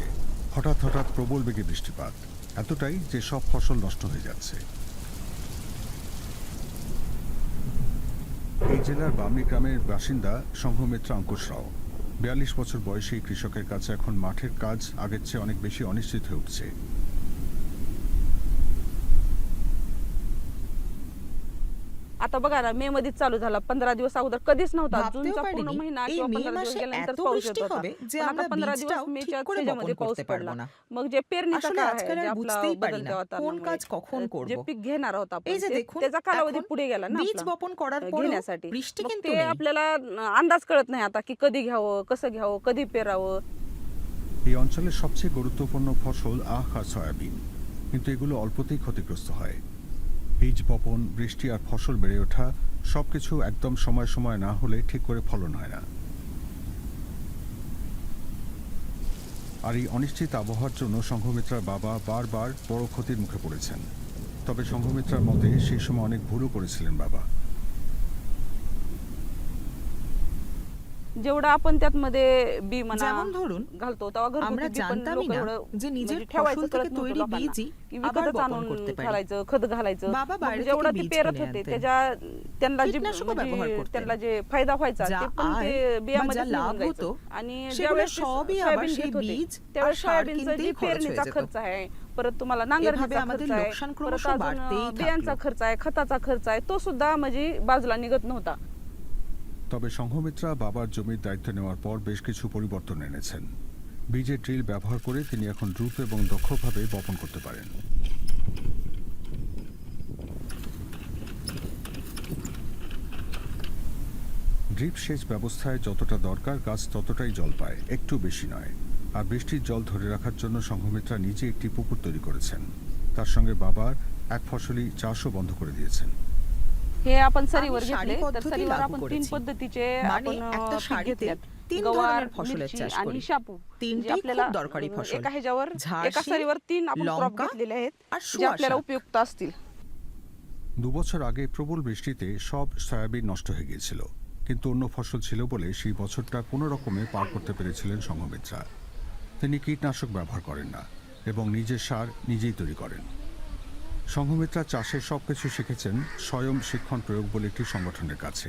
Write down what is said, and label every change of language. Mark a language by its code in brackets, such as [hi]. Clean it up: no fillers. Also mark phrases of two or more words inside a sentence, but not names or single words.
[bn] হঠাৎ হঠাৎ প্রবল বেগে বৃষ্টিপাত, এতটাই যে সব ফসল নষ্ট হয়ে যাচ্ছে। এই জেলার বামনি গ্রামের বাসিন্দা সংঘমিত্রা অঙ্কুশ রাও। 42 বছর বয়সী কৃষকের কাছে এখন মাঠের কাজ আগের চেয়ে অনেক বেশি অনিশ্চিত হয়ে उठছে। [mr] आता बघा ना, मे मध्येच चालू झाला. 15 दिवस अगोदर कधीच नव्हता. [bn] ভাবতেও [mr] जूनचा पूर्ण [bn] পারিনি [mr] महिना [bn] এই [mr] किंवा [bn] মে [mr] 15 दिवस [bn] মাসে [mr] गेल्यानंतर [bn] এত [mr] पाऊस येत [bn] বৃষ্টি [mr] होता. [bn] হবে যে [mr] पण [bn] আমরা [mr] आता 15 [bn] বীজটাও [mr] दिवस [bn] ঠিক [mr] मेच्या [bn] করে [mr] ह्याच्यामध्ये [bn] বপন [mr] पाऊस [bn] করতে পারবো [mr] पडला. [bn] না। [mr] मग जे पेरणीचा [bn] আসলে [mr] काळ आहे, [bn] আজকাল [mr] जे [bn] আর [mr] आपला [bn] বুঝতেই পারি না [mr] बदलत्या [bn] কোন কাজ [mr] वातावरणामुळे [bn] কখন করব। [mr] जे पीक घेणार आहोत आपण, [bn] এই যে দেখুন, [mr] त्याचा कालावधी [bn] এখন [mr] पुढे गेला ना [bn] বীজ [mr] आपला [bn] বপন করার পরেও [mr] घेण्यासाठी. [bn] বৃষ্টি [mr] मग [bn] কিন্তু [mr] ते [bn] নেই। [mr] आपल्याला अंदाज कळत नाही आता की कधी घ्यावं, कसं घ्यावं, कधी पेरावं। [bn] এই অঞ্চলের সবচেয়ে গুরুত্বপূর্ণ ফসল আখ আর সয়াবিন, কিন্তু এগুলো অল্পতেই ক্ষতিগ্রস্ত হয়। বীজ বপন, বৃষ্টি আর ফসল বেড়ে ওঠা সবকিছু একদম সময় সময় না হলে ঠিক করে ফলন হয় না। আর এই অনিশ্চিত আবহাওয়ার জন্য সংঘমিত্রার বাবা বারবার বড় ক্ষতির মুখে পড়েছেন। তবে সংঘমিত্রার মতে সেই সময় অনেক ভুলও করেছিলেন বাবা। [mr] जेवढं आपण त्यातमध्ये बी म्हणा [bn] যেমন ধরুন, [mr] घालतो तेव्हा [bn] আমরা [mr] घरगुती बी पण [bn] জানতামই [mr] लोक [bn] না [mr] एवढं [bn] যে নিজের [mr] म्हणजे ठेवायचं [bn] ফসল [mr] कळत [bn] থেকে [mr] नव्हतं [bn] তৈরি [mr] लोकांना [bn] বীজই [mr] की [bn] আবার [mr] विकतच [bn] বপন [mr] आणून [bn] করতে পারি। [mr] घालायचं, खत घालायचं. [bn] বাবা [mr] मग [bn] বাইরে [mr] जेवढं [bn] থেকে [mr] ते [bn] বীজ [mr] पेरत [bn] কিনে [mr] होते [bn] আনতেন, [mr] त्याच्या त्यांना जे [bn] কীটনাশকও ব্যবহার করতেন। [mr] त्यांना যে फायदा व्हायचा [bn] যা [mr] ते पण [bn] আয় [mr] ते [bn] বা যা [mr] बियामध्ये [bn] লাভ [mr] निघून [bn] হতো [mr] जायचं. आणि [bn] সেগুলো [mr] ज्यावेळेस ते [bn] সবই আবার [mr] सोयाबीन [bn] সেই [mr] घेत होते [bn] বীজ আর [mr] त्यावेळेस [bn] সার [mr] सोयाबीनचा [bn] কিনতেই [mr] जे [bn] খরচ হয়ে [mr] पेरणीचा [bn] যেত। [mr] खर्च आहे, परत तुम्हाला [bn] এভাবে [mr] नांगरणीचा [bn] আমাদের [mr] खर्च आहे, [bn] লোকসান [mr] परत [bn] ক্রমশ [mr] अजून [bn] বাড়তেই [mr] बियांचा [bn] থাকলো। [mr] खर्च आहे, खताचा खर्च आहे, तो सुद्धा म्हणजे बाजूला निघत नव्हता। [bn] তবে সংঘমিত্রা বাবার জমির দায়িত্ব নেওয়ার পর বেশ কিছু পরিবর্তন এনেছেন। বীজের ড্রিল ব্যবহার করে তিনি এখন দ্রুত এবং দক্ষভাবে বপন করতে পারেন। ড্রিপ সেচ ব্যবস্থায় যতটা দরকার গাছ ততটাই জল পায়, একটু বেশি নয়। আর বৃষ্টির জল ধরে রাখার জন্য সংঘমিত্রা নিজে একটি পুকুর তৈরি করেছেন। তার সঙ্গে বাবার এক ফসলি চাষও বন্ধ করে দিয়েছেন। [mr] हे आपण सरीवर [bn] আমি সারি [mr] घेतले तर [bn] পদ্ধতি [mr] सरीवर [bn] লাগু [mr] आपण 3 [bn] করেছি। [mr] पद्धतीचे [bn] মানে [mr] आपण [bn] একটা [mr] पीक [bn] সারিতে [mr] घेतल्यात. [bn] 3 [mr] गवार, [bn] ধরনের ফসলের [mr] मिरची [bn] চাষ [mr] आणि [bn] করি। [mr] शापू. [bn] তিনটেই [mr] जे आपल्याला [bn] খুব দরকারি ফসল। [mr] एका ह्याच्यावर एका [bn] ঝাড়শীল, [mr] सरीवर 3 आपण क्रॉप [bn] লঙ্কা [mr] घेतलेले आहेत [bn] আর [mr] जे आपल्याला [bn] সুয়াশা। [mr] उपयुक्त असतील। [bn] 2 বছর আগে প্রবল বৃষ্টিতে সব সয়াবিন নষ্ট হয়ে গিয়েছিল, কিন্তু অন্য ফসল ছিল বলে সেই বছরটা কোনো রকমে পার করতে পেরেছিলেন সংঘমিত্রা। তিনি কীটনাশক ব্যবহার করেন না এবং নিজের সার নিজেই তৈরি করেন। সংঘমিত্রা চাষের সবকিছু শিখেছেন স্বয়ং শিক্ষণ প্রয়োগ বলে একটি সংগঠনের কাছে।